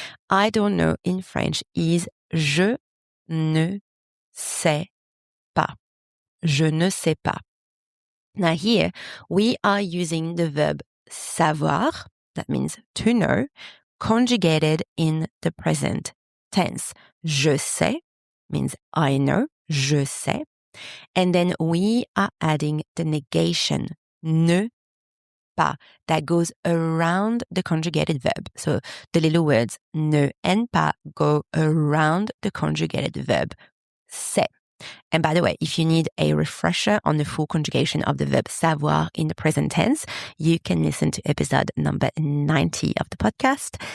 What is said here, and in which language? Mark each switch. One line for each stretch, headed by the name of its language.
English: I don't know in French is
French: je ne sais pas. Je ne sais pas.
English: Now here, we are using the verb savoir, that means to know, conjugated in the present tense.
French: Je sais
English: means I know,
French: je sais.
English: And then we are adding the negation, ne pas, that goes around the conjugated verb. So the little words ne and pas go around the conjugated verb c'est. And by the way, if you need a refresher on the full conjugation of the verb savoir in the present tense, you can listen to episode number 90 of the podcast.